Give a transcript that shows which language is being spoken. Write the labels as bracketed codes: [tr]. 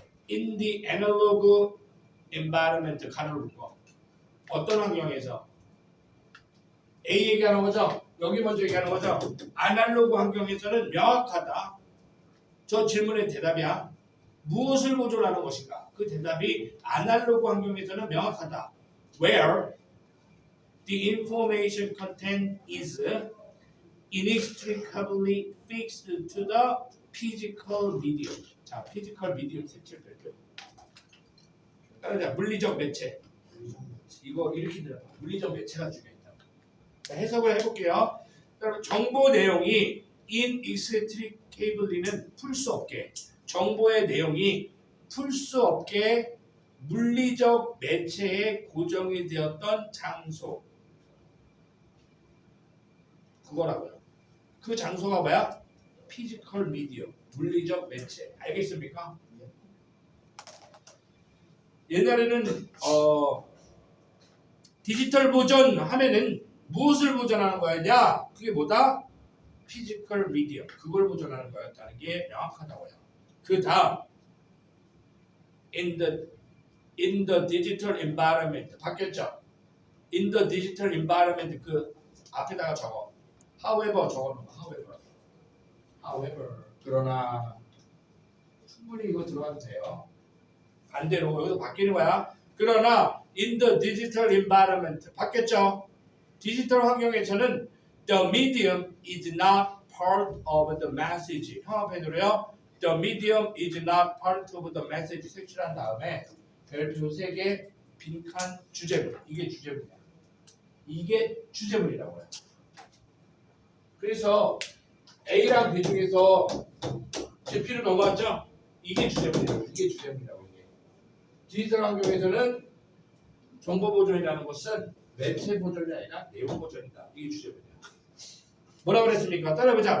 [en] In the analog environment [ko] 가로를 묶어. 어떤 환경에서? A 얘기하는 거죠? 여기 먼저 얘기하는 거죠? 아날로그 환경에서는 명확하다. 저 질문의 대답이야. 무엇을 보존하는 것인가? 그 대답이 아날로그 환경에서는 명확하다. [en] Where the information content is inextricably fixed to the physical medium. [ko] 자, [en] physical medium [ko] 색칠 별표. 따라자, 물리적 매체. 이거 이렇게 들어봐. 물리적 매체가 중요하다. 자, 해석을 해볼게요. 정보 내용이 inextricably는 풀 수 없게 정보의 내용이 풀 수 없게 물리적 매체에 고정이 되었던 장소 그거라고요. 그 장소가 뭐야? 피지컬 미디엄 물리적 매체 알겠습니까? 옛날에는 디지털 보존 하면은 무엇을 보존하는 거였냐? 그게 뭐다? 피지컬 미디엄 그걸 보존하는 거였다는 게 명확하다고요. 그 다음 [en] in the digital environment [ko] 바뀌었죠? [en] in the digital environment [ko] 그 앞에다가 적어. however 적어놓은 거. however 그러나 충분히 이거 들어가도 돼요. 반대로 여기서 바뀌는 거야. 그러나 [en] in the digital environment [ko] 바뀌었죠? 디지털 환경에서는 [en] the medium is not part of the message. [ko] 형합해도요. [en] The medium is not part of the message [ko] 색칠한 다음에 별표 3개 빈칸 주제문. 이게 주제문이야. 이게 주제문이라고요. 그래서 A랑 B 중에서 GP로 넘어왔죠? 이게 주제문이라고. 이게 주제문이라고. 이게. 디지털 환경에서는 정보 보존이라는 것은 매체 보존이 아니라 내용 보존이다. 이게 주제문이야. 뭐라고 그랬습니까? 따라해보자.